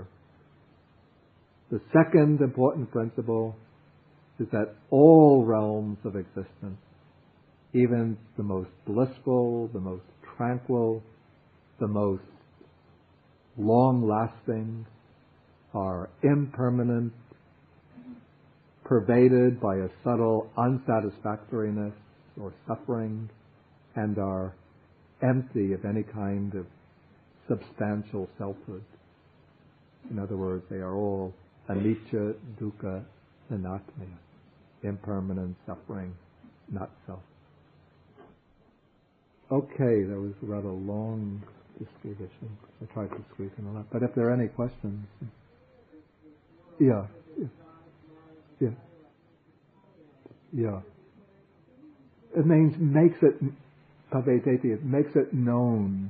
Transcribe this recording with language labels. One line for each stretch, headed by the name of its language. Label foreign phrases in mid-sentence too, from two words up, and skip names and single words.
English: The second important principle is that all realms of existence, even the most blissful, the most tranquil, the most long-lasting, are impermanent, pervaded by a subtle unsatisfactoriness or suffering, and are empty of any kind of substantial selfhood. In other words, they are all
Pali: anicca, dukkha, anatmaya,
English: impermanent, suffering, not self. Okay, that was a rather long discussion. I tried to squeeze in a lot. But if there are any questions... Yeah. It means makes it, it makes it known.